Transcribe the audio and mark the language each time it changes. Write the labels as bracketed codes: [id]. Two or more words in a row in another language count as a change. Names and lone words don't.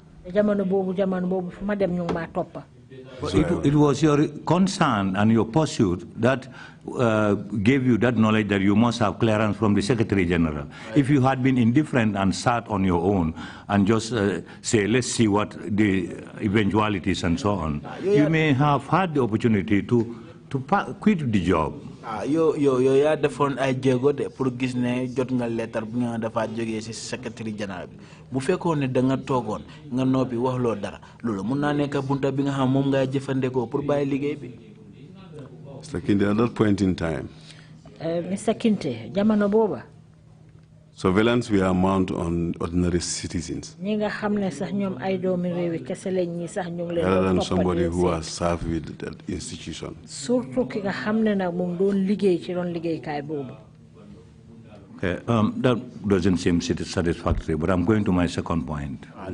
[en] So it was your concern and your pursuit that gave you that knowledge that you must have clearance from the Secretary General. If you had been indifferent and sat on your own and just say, let's see what the eventualities and so on, you may have had the opportunity to quit the job. [wo] yo ya defoon ay jéego de pour gis ne jot nga lettre bu nga dafa jógee ci [fr] secrétaire général [wo] bi bu fekkoon ne da nga toogoon nga noppi wax loo dara loolu mun naa nekk bunta bi nga xam moom ngay jëfandikoo pour bàyyi liggéey bi. [en] Mr. Kinte, at that point in time, Mr. [wo] Kinte, jamono booba [en] surveillance were mounted on ordinary citizens rather than somebody who was served with that institution. Okay, that doesn't seem satisfactory, but I'm going to my second point.